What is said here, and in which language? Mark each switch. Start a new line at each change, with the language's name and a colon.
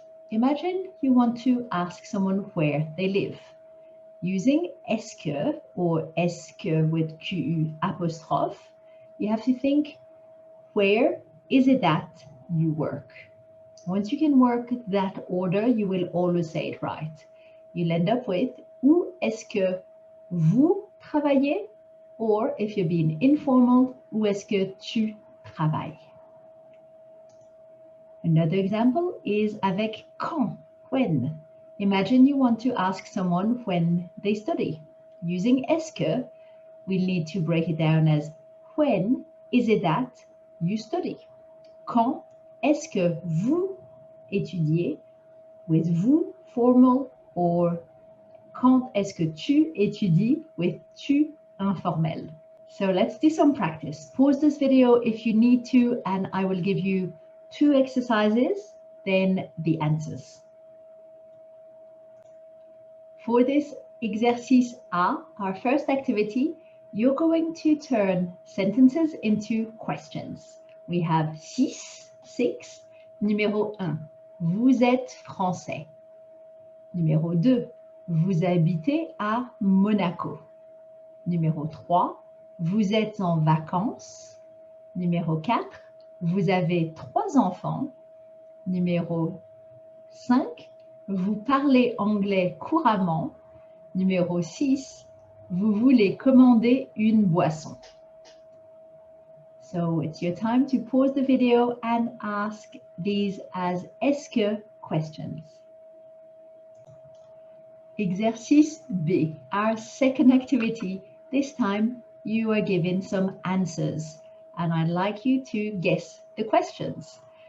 English: Imagine you want to ask someone where they live. Using est-ce que or est-ce que with Q-U apostrophe, you have to think where is it that you work? Once you can work that order, you will always say it right.
French: You'll end up with où est-ce que vous travaillez?
English: Or if you're being informal,
French: où est-ce que tu travailles?
English: Another example is
French: avec quand,
English: when. Imagine you want to ask someone when they study. Using est-ce que, we'll need to break it down as when is it that you study?
French: Quand est-ce que vous étudiez?
English: With vous formal or
French: quand est-ce que tu étudies with tu informel.
English: So let's do some practice. Pause this video if you need to and I will give you two exercises, then the answers. For this exercice A, our first activity, you're going to turn sentences into questions. We have six.
French: Numéro 1, vous êtes français. Numéro 2, vous habitez à Monaco. Numéro 3, vous êtes en vacances. Numéro 4, vous avez 3 enfants. Numéro 5, vous parlez anglais couramment. Numéro 6, vous voulez commander une boisson.
English: So it's your time to pause the video and ask these as est-ce que questions. Exercice B, our second activity. This time you are given some answers and I'd like you to guess the questions.